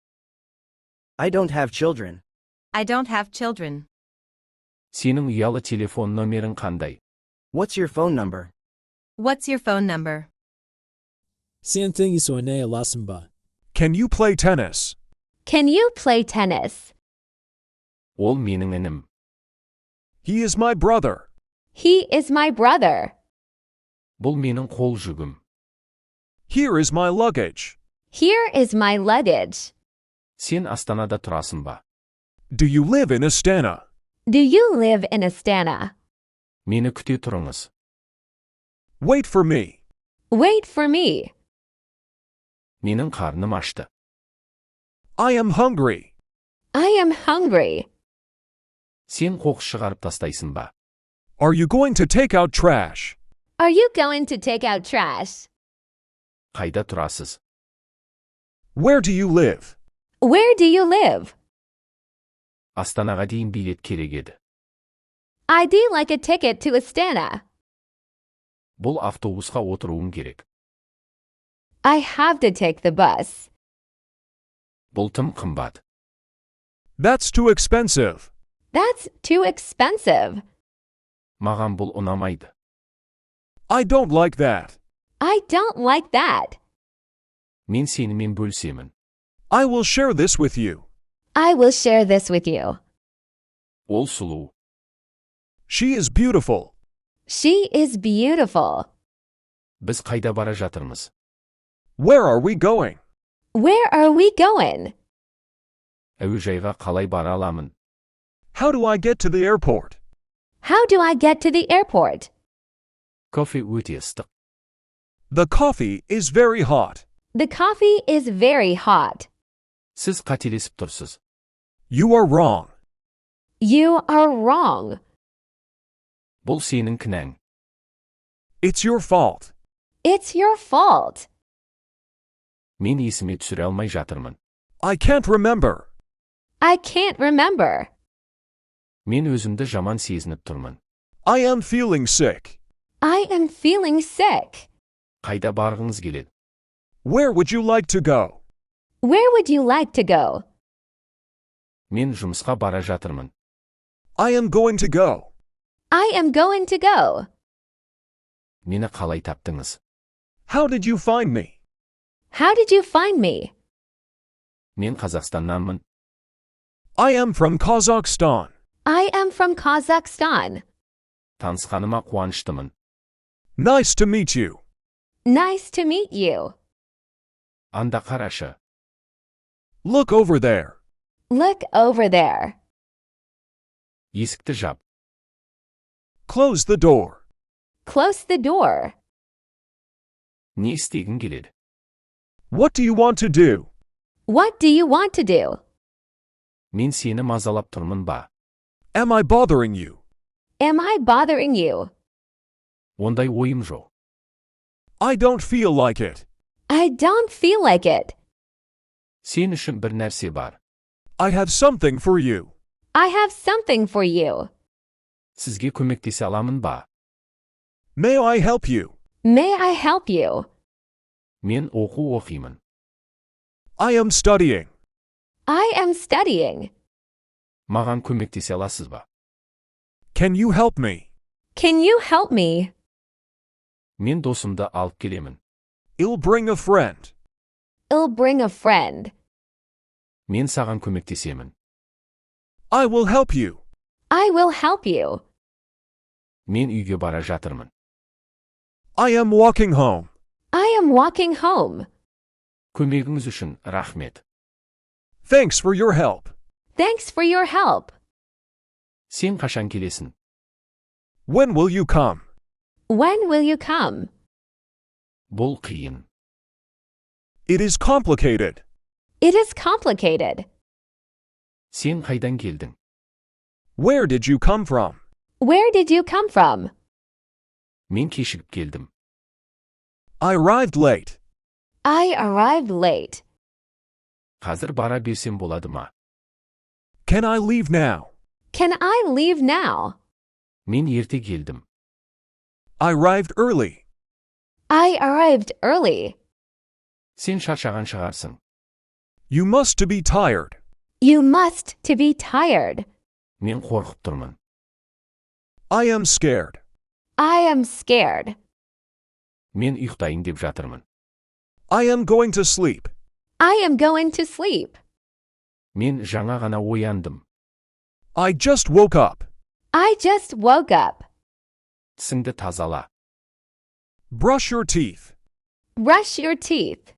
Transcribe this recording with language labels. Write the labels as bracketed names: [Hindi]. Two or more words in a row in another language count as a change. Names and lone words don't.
[English] I don't have children. I don't have children. [Kazakh] Сенің ұялы телефон номерің қандай? [English] What's your phone number? What's your phone number? Sen tengiso ne lasamba. Can you play tennis? Can you play tennis? [Kazakh] Ол менің інім. [English] He is my brother. He is my brother. [Kazakh] Бұл менің қол жүгім. [English] Here is my luggage. Here is my luggage. [Kazakh] Сен Астанада тұрасың ба? [English] Do you live in Astana? Do you live in Astana? [Kazakh] Мені күте тұрыңыз. [English] Wait for me. Wait for me. [Kazakh] Менің қарным ашты. [English] I am hungry. I am hungry. [Kazakh] Сен қоқыс шығарып тастайсың ба? [English] Are you going to take out trash? Are you going to take out trash? [Kazakh] Қайда тұрасыз? [English] Where do you live? Where do you live? [Kazakh] Астанаға дейін билет керек еді. [English] I'd like a ticket to Astana. [Kazakh] Бұл автобусқа отыруым керек. [English] I have to take the bus. [Kazakh] Бұл тым қымбат. [English] That's too expensive. That's too expensive. [Kazakh] Маған бұл ұнамайды. [English] I don't like that. I don't like that. [Kazakh] Мен сенімен бөлсемін. [English] I will share this with you. I will share this with you. [Kazakh] Ол сұлу. [English] She is beautiful. She is beautiful. [Kazakh] Біз қайда бара жатырмыз? [English] Where are we going? Where are we going? [Kazakh] Әуежайға қалай бара аламын? [English] How do I get to the airport? How do I get to the airport? [Kazakh] Кофе өте ыстық. [English] The coffee is very hot. The coffee is very hot. [Kazakh] Сіз қателесіп тұрсыз. [English] You are wrong. You are wrong. [Kazakh] Бұл сенің кінәң. [English] It's your fault. It's your fault. [Kazakh] Мен есіме түсіре алмай жатырмын. [English] I can't remember. I can't remember. [Kazakh] Мен өзімді жаман сезініп тұрмын. [English] I am feeling sick. I am feeling sick. [Kazakh] Қайда барғыңыз келеді? [English] Where would you like to go? Where would you like to go? [Kazakh] Мен жұмысқа бара жатырмын. [English] I am going to go. I am going to go. [Kazakh] Мені қалай таптыңыз? [English] How did you find me? How did you find me? [Kazakh] Мен Қазақстаннанмын. [English] I am from Kazakhstan. I am from Kazakhstan. [Kazakh] Танысқаныма қуаныштымын. [English] Nice to meet you. Nice to meet you. [Kazakh] Анда қарашы. [English] Look over there. Look over there. [Kazakh] Есікті жап. [English] Close the door. Close the door. [Kazakh] Не істегің келеді? [English] What do you want to do? What do you want to do? [Kazakh] Мен сені мазалап тұрмын ба? [English] Am I bothering you? Am I bothering you? [Kazakh] Ондай ойым жоқ. [English] I don't feel like it. I don't feel like it. [Kazakh] Сен үшін бір нәрсе бар. [English] I have something for you. I have something for you. [Kazakh] Сізге көмектесе аламын ба? [English] May I help you? May I help you? [Kazakh] Мен оқу оқимын. [English] I am studying. I am studying. [Kazakh] Маған көмектесе аласыз ба? [English] Can you help me? Can you help me? [Kazakh] Мен досымды алып келемін. [English] I'll bring a friend. I'll bring a friend. [Kazakh] Мен саған көмектесемін. [English] I will help you. I will help you. [Kazakh] Мен үйге бара жатырмын. [English] I am walking home. I am walking home. [Kazakh] Көмегіңіз үшін рахмет. [English] Thanks for your help. Thanks for your help. [Kazakh] Сен қашан келесің? [English] When will you come? When will you come? [Kazakh] Бұл қиын. [English] It is complicated. It is complicated. [Kazakh] Сен қайдан келдің? [English] Where did you come from? Where did you come from? [Kazakh] Мен кешігіп келдім. [English] I arrived late. I arrived late. [Kazakh] Қазір бара берсем болады ма? [English] Can I leave now? Can I leave now? [Kazakh] Мен ерте келдім. [English] I arrived early. I arrived early. [Kazakh] Сен шаршаған шығарсың. [English] You must to be tired. You must to be tired. [Kazakh] Мен қорқып тұрмын. [English] I am scared. I am scared. [Kazakh] Мен ұйықтайын деп жатырмын. [English] I am going to sleep. I am going to sleep. [Kazakh] Мен жаңа ғана ояндым. [English] I just woke up. I just woke up. [Kazakh] Тісіңді тазала. [English] Brush your teeth. Brush your teeth.